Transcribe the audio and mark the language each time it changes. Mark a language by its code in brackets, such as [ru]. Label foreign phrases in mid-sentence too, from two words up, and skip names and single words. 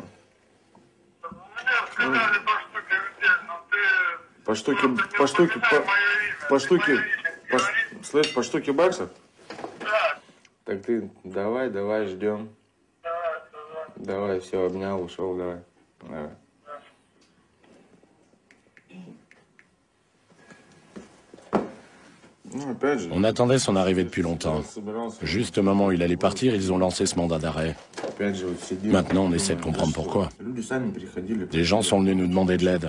[ru] Мне сказали по штуке, слышь, по штуке баксов? Да. Так ты давай, ждем. Давай, все, обнял, ушел, давай. [fr] On attendait son arrivée depuis longtemps. Juste au moment où il allait partir, ils ont lancé ce mandat d'arrêt. Maintenant, on essaie de comprendre pourquoi. Des gens sont venus nous demander de l'aide.